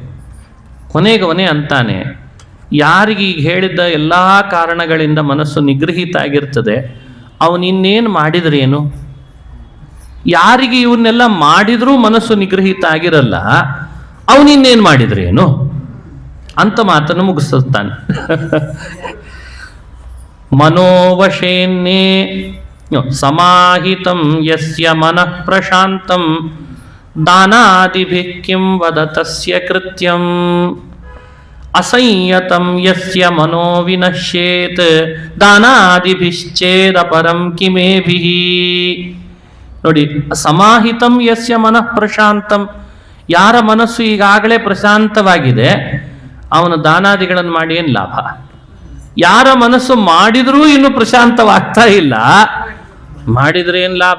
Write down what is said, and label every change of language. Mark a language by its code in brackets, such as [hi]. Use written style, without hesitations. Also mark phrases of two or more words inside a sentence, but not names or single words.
[kn] ಕೊನೆಗವನೇ ಅಂತಾನೆ, ಯಾರಿಗೆ ಈಗ ಹೇಳಿದ್ದ ಎಲ್ಲ ಕಾರಣಗಳಿಂದ ಮನಸ್ಸು ನಿಗ್ರಹಿತ ಆಗಿರ್ತದೆ, ಅವನಿನ್ನೇನು ಮಾಡಿದ್ರೇನು, ಯಾರಿಗೆ ಇವನ್ನೆಲ್ಲ ಮಾಡಿದ್ರೂ ಮನಸ್ಸು ನಿಗ್ರಹಿತ ಆಗಿರಲ್ಲ, ಅವನಿನ್ನೇನು ಮಾಡಿದ್ರೇನು ಅಂತ ಮಾತನ್ನು ಮುಗಿಸ್ತಾನೆ. [sa] ಮನೋವಶೇನ್ನೇ ಸಮಾಹಿತಂ ಯಸ್ಯ ಮನಃ ಪ್ರಶಾಂತಂ ದಾನಾದಿಭಿಃ ಕಿಂ ವದ ತಸ್ಯ ಕೃತ್ಯಂ ಅಸಂಯತಂ ಯಸ್ಯ ಮನೋ ವಿನಶ್ಯೇತ್ ದಾನಾದಿಭಿಶ್ಚೇದಪರಂ ಕಿಮೇಭಿಃ. [kn] ನೋಡಿ, [sa] ಸಮಾಹಿತಂ ಯಸ್ಯ ಮನಃ ಪ್ರಶಾಂತಂ, [kn] ಯಾರ ಮನಸ್ಸು ಈಗಾಗಲೇ ಪ್ರಶಾಂತವಾಗಿದೆ ಅವನು ದಾನಾದಿಗಳನ್ನು ಮಾಡಿ ಏನು ಲಾಭ? ಯಾರ ಮನಸ್ಸು ಮಾಡಿದ್ರೂ ಇನ್ನು ಪ್ರಶಾಂತವಾಗ್ತಾ ಇಲ್ಲ, ಮಾಡಿದ್ರೆ ಏನು ಲಾಭ?